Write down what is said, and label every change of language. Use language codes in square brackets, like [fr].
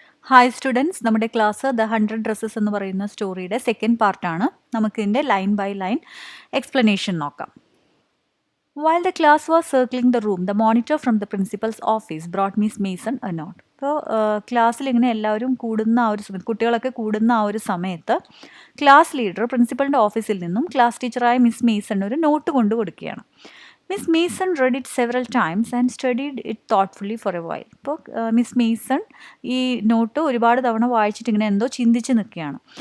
[ml] Hi students, നമ്മുടെ class the 100 dresses എന്ന് പറയുന്ന സ്റ്റോറിയുടെ സെക്കൻഡ് പാർട്ടാണ്. നമുക്ക് ഇതിൻ്റെ ലൈൻ ബൈ ലൈൻ എക്സ്പ്ലനേഷൻ നോക്കാം. [en] While the class was circling the room, the monitor from the principal's office brought Miss Mason a note. [ml] അപ്പോൾ ക്ലാസ്സിൽ ഇങ്ങനെ എല്ലാവരും കൂടുന്ന ആ ഒരു സമയത്ത്, കുട്ടികളൊക്കെ കൂടുന്ന ആ ഒരു സമയത്ത് ക്ലാസ് ലീഡർ പ്രിൻസിപ്പളിൻ്റെ ഓഫീസിൽ നിന്നും ക്ലാസ് ടീച്ചറായ മിസ് മേസൺ ഒരു നോട്ട് കൊണ്ടു കൊടുക്കുകയാണ്. [en] Miss Mason read it several times and studied it thoughtfully for a while. [ml] ഇപ്പോൾ മിസ് മേസൺ ഈ നോട്ട് ഒരുപാട് തവണ വായിച്ചിട്ട് ഇങ്ങനെ എന്തോ ചിന്തിച്ച് നിൽക്കുകയാണ്.